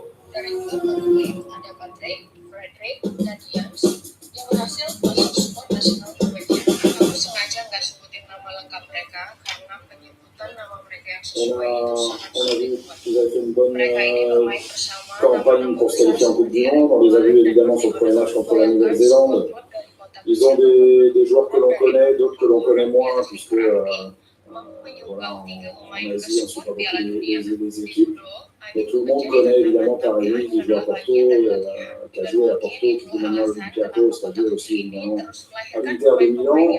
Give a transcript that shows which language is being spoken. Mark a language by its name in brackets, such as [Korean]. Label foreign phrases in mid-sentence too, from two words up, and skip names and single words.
[Indonesian] Dari klub ada Patrick, Frederick, dan James yang berhasil masuk squad nasional Norwegia. Aku sengaja nggak sebutin nama lengkap mereka karena penyebutan nama mereka yang sesuai itu sangat sulit buat mereka ini bermain bersama [French] Campagne pour se qualifier en Coupe du Monde. On les a vus évidemment sur le premier match contre la Nouvelle-Zélande. Ils ont des joueurs que l'on connaît, d'autres que l'on connaît moins, puisque voilà, en Asie, on ne suit pas beaucoup les équipes. Mais tout le monde connaît évidemment Paris, qui joue à Porto, qui a joué à Porto, qui joue maintenant à l'Olympiakos, qui a joué aussi évidemment à l'Inter de Milan.